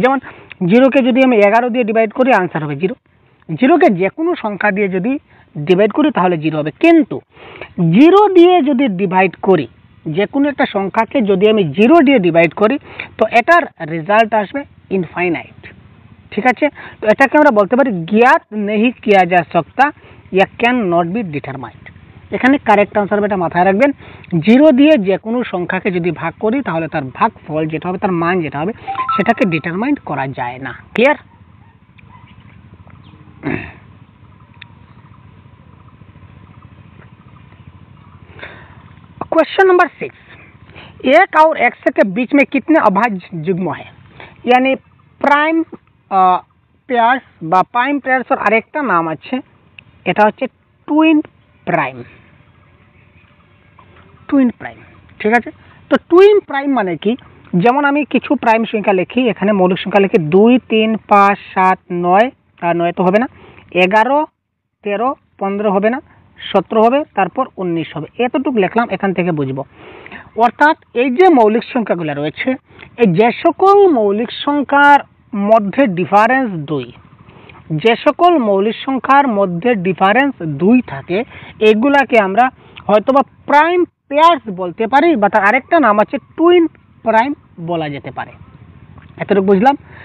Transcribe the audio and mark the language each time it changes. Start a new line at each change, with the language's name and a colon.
Bangla: যেমন 0কে যদি আমি 11 দিয়ে ডিভাইড করি আনসার হবে 0। 0কে যে কোনো সংখ্যা দিয়ে যদি ডিভাইড করি তাহলে 0 হবে। কিন্তু 0 দিয়ে যদি ডিভাইড করি, যে কোনো একটা সংখ্যাকে যদি আমি 0 দিয়ে ডিভাইড করি তো এটার রেজাল্ট আসবে ইনফাইনাইট, ঠিক আছে। তো এটাকে আমরা বলতে পারি জ্ঞাত
Hindi: नहीं किया जा सकता या
English: Can not be determined.
Bangla: এখানে কারেক্ট আনসার এটা মাথায় রাখবেন, 0 দিয়ে যে কোনো সংখ্যাকে যদি ভাগ করি তাহলে তার ভাগফল যেটা হবে, তার মান যেটা হবে সেটাকে ডিটারমাইন্ড করা যায় না। ক্লিয়ার?
Hindi: क्वेश्चन नंबर 6, एक और एक्स के बीच में कितने अभाज्य युग्म है, यानी प्राइम पेयर्स
Bangla: বা প্রাইম পেয়ারসের আরেকটা নাম আছে, এটা হচ্ছে টুইন প্রাইম। টুইন প্রাইম, ঠিক আছে। তো টুইন প্রাইম মানে কি, যেমন আমি কিছু প্রাইম সংখ্যা লিখি, এখানে মৌলিক সংখ্যা লিখি 2 3 5 7 9, আর 9 তো হবে না, 11 13 15 হবে না, 17 হবে, তারপর 19 হবে। এতটুকু লিখলাম, এখান থেকে বুঝবো। অর্থাৎ এই যে মৌলিক সংখ্যাগুলো রয়েছে, এই যে সকল মৌলিক সংখ্যার মধ্যে ডিফারেন্স 2, যে সকল মৌলিক সংখ্যার মধ্যে ডিফারেন্স 2 থাকে এগুলাকে আমরা হয়তোবা প্রাইম পেয়ার্স বলতে পারি, বা তার আরেকটা নাম আছে টুইন প্রাইম বলা যেতে পারে। এতটুকু বুঝলাম।